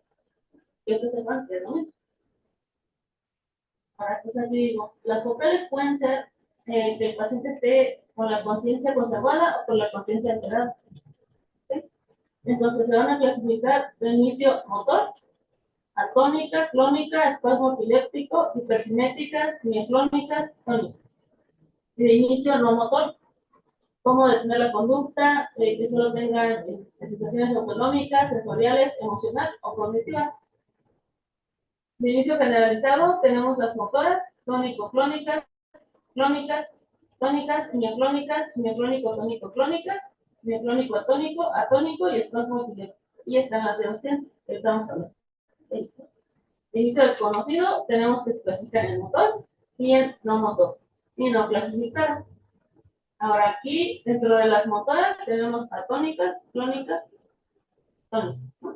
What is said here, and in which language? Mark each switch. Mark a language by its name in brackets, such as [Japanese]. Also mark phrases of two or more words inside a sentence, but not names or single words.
[Spanish] Quiero que sepan que es lo mismo. Ahora, pues aquí vimos, las focales pueden ser que el paciente esté con la conciencia conservada o con la conciencia alterada. ¿Sí? Entonces se van a clasificar de inicio motor, atónica, clónica, espasmo epiléptico, hipercinéticas, mioclónicas, tónicas. De inicio no motor, cómo detener la conducta, que solo tengan situaciones autonómicas, sensoriales, emocional o cognitiva. De inicio generalizado tenemos las motoras, tónico-clónicas, clónicas, tónicas, mioclónicas, mioclónico-tónico-clónicas, mioclónico-atónico, atónico y espasmo epiléptico. Y están las de ausencia, que estamos hablando. De inicio desconocido, tenemos que clasificar en motor y en no motor, y no clasificado. Ahora aquí, dentro de las motoras, tenemos atónicas, clónicas, tónicas, ¿no?